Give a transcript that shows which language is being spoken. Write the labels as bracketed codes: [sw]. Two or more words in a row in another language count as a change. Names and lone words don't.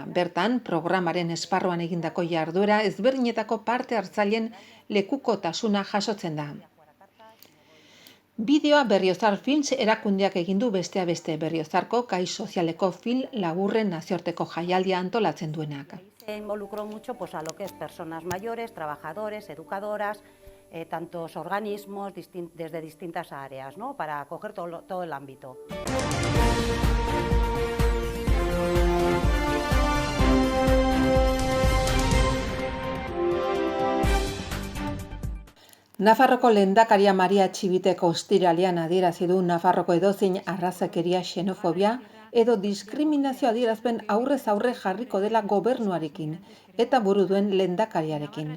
[eu] Bertan, programaren esparruan egindako jarduera ezberdinetako parte hartzaileen lekukotasuna jasotzen da. Bideoa Berriozar Films erakundeak egin du besteak beste Berriozarko gai sozialeko film laburren nazioarteko jaialdia antolatzen duenak. [es] Se involucró mucho a lo que es personas mayores, trabajadores, educadoras, tantos organismos desde distintas áreas, ¿no? Para coger todo el ámbito. [eu] Nafarroko lehendakaria Maria Txibitek ostiralean adierazi du Nafarroko edozein arrazakeria, xenofobia edo diskriminazio adierazpen aurrez aurre jarriko dela gobernuarekin eta buru duen lehendakariarekin.